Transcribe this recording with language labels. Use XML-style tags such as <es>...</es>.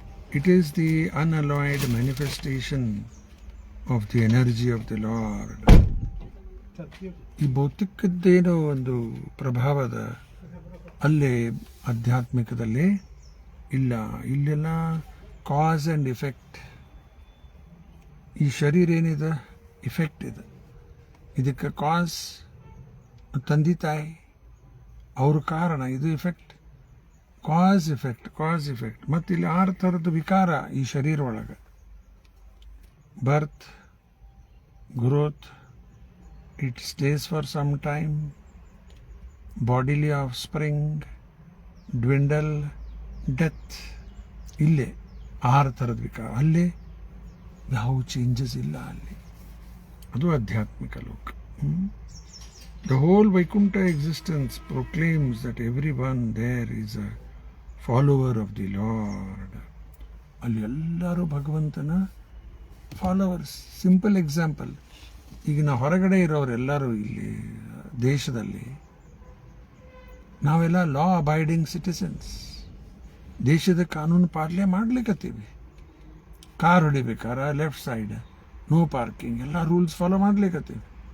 <en>It is the unalloyed manifestation of the energy of the Lord.</en> <kn>ಈ ಭೌತಿಕದ್ದೇನೋ ಒಂದು ಪ್ರಭಾವದ ಅಲ್ಲೇ ಆಧ್ಯಾತ್ಮಿಕದಲ್ಲಿ ಇಲ್ಲ. ಇಲ್ಲೆಲ್ಲ ಕಾಸ್ ಆ್ಯಂಡ್ ಇಫೆಕ್ಟ್. ಈ ಶರೀರ ಏನಿದೆ ಇಫೆಕ್ಟ್ ಇದೆ. ಇದಕ್ಕೆ ಕಾಸ್ ತಂದೆ ತಾಯಿ, ಅವ್ರ ಕಾರಣ, ಇದು ಇಫೆಕ್ಟ್. ಕಾಸ್ ಇಫೆಕ್ಟ್, ಕಾಸ್ ಇಫೆಕ್ಟ್. ಮತ್ತು ಇಲ್ಲಿ 6 ಥರದ ವಿಕಾರ ಈ ಶರೀರ ಒಳಗೆ:</kn> <en>Birth, growth, it stays for some time, bodily offspring, dwindle, death.</en> <kn>ಇಲ್ಲೇ 6 ಥರದ ವಿಕಾರ. ಅಲ್ಲೇ ಯಾವ ಚೇಂಜಸ್ ಇಲ್ಲ. ಅಲ್ಲಿ ಅದು ಆಧ್ಯಾತ್ಮಿಕ ಲೋಕ.</kn> <en>The whole Vaikuntha existence proclaims that everyone there is a follower of the Lord.</en> <kn>ಅಲ್ಲಿ ಎಲ್ಲರೂ ಭಗವಂತನ ಫಾಲೋವರ್ಸ್. ಸಿಂಪಲ್ ಎಕ್ಸಾಂಪಲ್, ಈಗ ನಾವು ಹೊರಗಡೆ ಇರೋರೆಲ್ಲರೂ ಇಲ್ಲಿ ದೇಶದಲ್ಲಿ ನಾವೆಲ್ಲ</kn> <en>Law abiding citizens.</en> <kn>ದೇಶದ ಕಾನೂನು ಪಾಲನೆ ಮಾಡ್ಲಿಕ್ಕತ್ತೀವಿ. Car ಹೊಡಿಬೇಕಾರೆ left side,</kn> <en>no parking,</en> <kn>ಎಲ್ಲ ರೂಲ್ಸ್ ಫಾಲೋ ಮಾಡ್ಲಿಕ್ಕತ್ತೀವಿ.</kn>